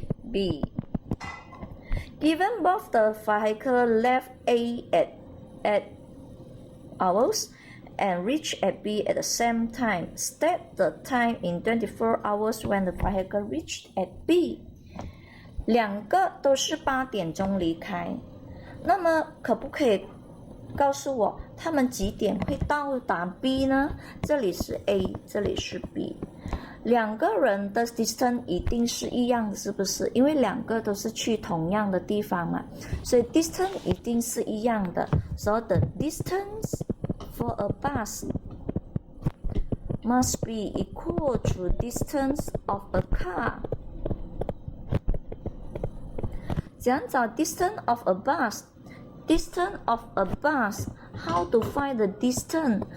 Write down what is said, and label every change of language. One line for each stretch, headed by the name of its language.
English: B. Given both the vehicle left A at hours and reach at B at the same time, state the time in 24 hours when the vehicle reached at B.
Chinese: 两个都是8点钟离开，那么可不可以告诉我他们几点会到达 B 呢？这里是 A， 这里是 B。两个人的 distance 一定是一样的，是不是？因为两个都是去同样的地方嘛，所以 distance 一定是一样的。
English: So the distance for a bus must be equal to distance of a car.
Chinese: 怎样找
English: distance of a bus? Distance of a bus, how to find the distance?